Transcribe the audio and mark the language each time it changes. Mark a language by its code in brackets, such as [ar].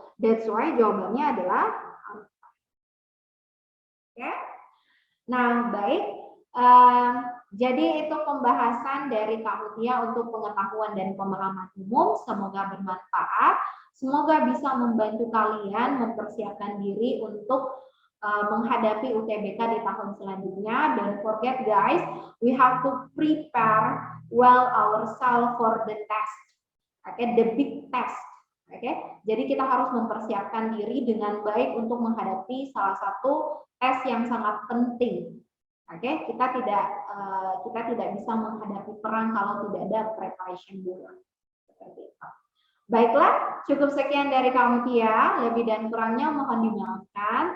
[en] That's why [id] jawabannya adalah alpha. Oke? Nah, baik. Jadi itu pembahasan dari Kak Mutia untuk pengetahuan dan pemahaman umum. Semoga bermanfaat. Semoga bisa membantu kalian mempersiapkan diri untuk menghadapi UTBK di tahun selanjutnya. [en] Don't forget guys, we have to prepare well ourselves for the test. The big test. [id] Jadi kita harus mempersiapkan diri dengan baik untuk menghadapi salah satu tes yang sangat penting. Kita tidak bisa menghadapi perang kalau tidak ada preparation dulu. Seperti itu. Baiklah, cukup sekian dari kamu Tia. Lebih dan kurangnya mohon dimaafkan.